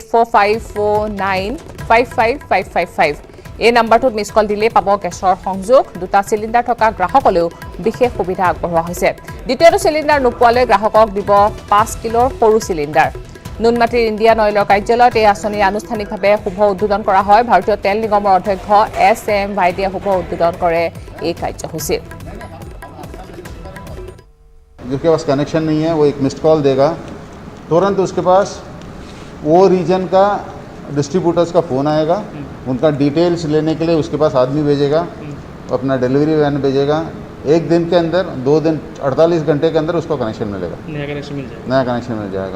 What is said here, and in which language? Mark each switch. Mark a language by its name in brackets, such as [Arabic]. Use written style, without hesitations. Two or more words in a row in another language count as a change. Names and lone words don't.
[Assamese] 8454955555 এই নম্বৰটোত মিছ কল দিলে পাব গেছৰ সংযোগ দুটা চিলিণ্ডাৰ থকা গ্ৰাহকলৈও বিশেষ সুবিধা আগবঢ়োৱা হৈছে দ্বিতীয়টো চিলিণ্ডাৰ নোপোৱালৈ গ্ৰাহকক দিব 5 কিলোৰ সৰু চিলিণ্ডাৰ নুনমাটিৰ ইণ্ডিয়ান অইলৰ কাৰ্যালয়ত এই আঁচনিৰ আনুষ্ঠানিকভাৱে শুভ উদ্বোধন কৰা হয় ভাৰতীয় তেল নিগমৰ অধ্যক্ষ SM ভাইদিয়ে শুভ উদ্বোধন কৰে এই কাৰ্যসূচী [Hindi] जिसके पास कनेक्शन नहीं है वो एक [English] missed call [Hindi] देगा तुरंत उसके पास वो रीजन का डिस्ट्रीब्यूटर्स का फ़ोन आएगा, उनका डिटेल्स लेने के लिए उसके पास आदमी भेजेगा, अपना [English] delivery van [Hindi] भेजेगा। 1 दिन के अंदर, 2 दिन, 48 घंटे के अंदर उसको कनेक्शन मिलेगा, नया कनेक्शन मिल जाएगा।